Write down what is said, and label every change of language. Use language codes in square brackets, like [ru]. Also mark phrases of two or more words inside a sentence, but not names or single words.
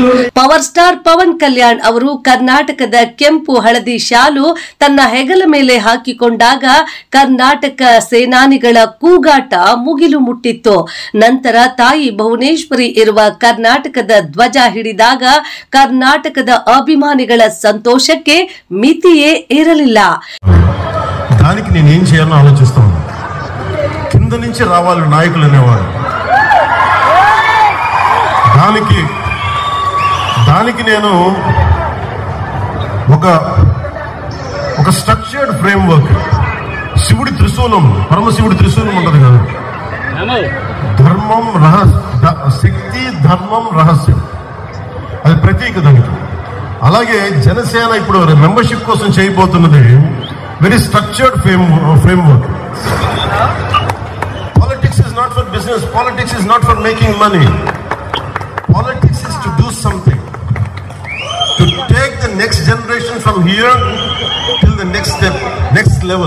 [kn] ಪವರ್ ಸ್ಟಾರ್ ಪವನ್ ಕಲ್ಯಾಣ್ ಅವರು ಕರ್ನಾಟಕದ ಕೆಂಪು ಹಳದಿ ಶಾಲು ತನ್ನ ಹೆಗಲ ಮೇಲೆ ಹಾಕಿಕೊಂಡಾಗ ಕರ್ನಾಟಕ ಸೇನಾನಿಗಳ ಕೂಗಾಟ ಮುಗಿಲು ಮುಟ್ಟಿತ್ತು. ನಂತರ ತಾಯಿ ಭುವನೇಶ್ವರಿ ಇರುವ ಕರ್ನಾಟಕದ ಧ್ವಜ ಹಿಡಿದಾಗ ಕರ್ನಾಟಕದ ಅಭಿಮಾನಿಗಳ ಸಂತೋಷಕ್ಕೆ ಮಿತಿಯೇ ಇರಲಿಲ್ಲ. [te] దానికి నేనేం చేయాలని ఆలోచిస్తాను. కింద నుంచి రావాలి నాయకులు అనేవాడు. దానికి నేను ఒక [en] structured framework, [te] శివుడి త్రిశూలం, పరమశివుడి త్రిశూలం ఉండదు కదా, ధర్మం శక్తి ధర్మం రహస్యం, అది ప్రతీక దానికి. అలాగే జనసేన ఇప్పుడు మెంబర్షిప్ కోసం చేయబోతున్నది [en] very structured framework. Politics is not for business. Politics is not for making money. Politics is to do something, to take the next generation from here till the next step, next level.